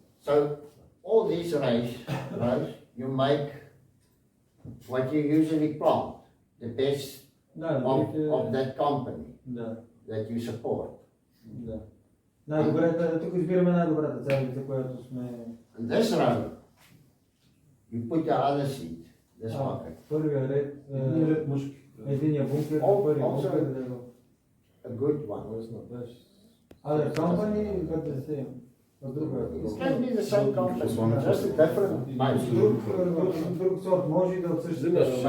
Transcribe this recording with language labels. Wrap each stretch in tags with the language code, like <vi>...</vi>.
<en>So all these rows, you make what you usually plant, the best of that company that you support.</en> <bg>Да. Най-добрата, тук избираме най-добрата царевица, която сме...</bg> <en>And this row, you put the other seed, this bucket.</en> <bg>Първия ред, мъжки. единия бункер, първия бункер.</bg> <en>A good one. Other company, but the same. It can be the same company, just a different maize.</en> <bg>Друг сорт може и да отсъществува.</bg>